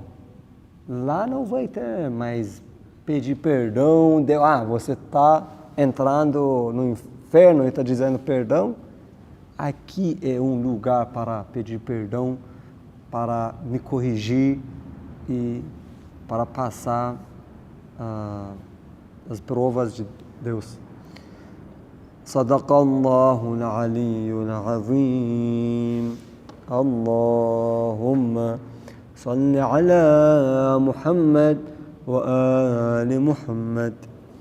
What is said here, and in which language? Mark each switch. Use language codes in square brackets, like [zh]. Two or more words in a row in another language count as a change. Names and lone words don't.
[pt] Lá não vai ter mais pedir perdão, você está entrando no inferno e está dizendo perdão. Aqui é um lugar para pedir perdão, para me corrigir e para passar as provas de Deus. [ar] صدق الله العلي العظيم. اللهم صل على محمد وآل محمد.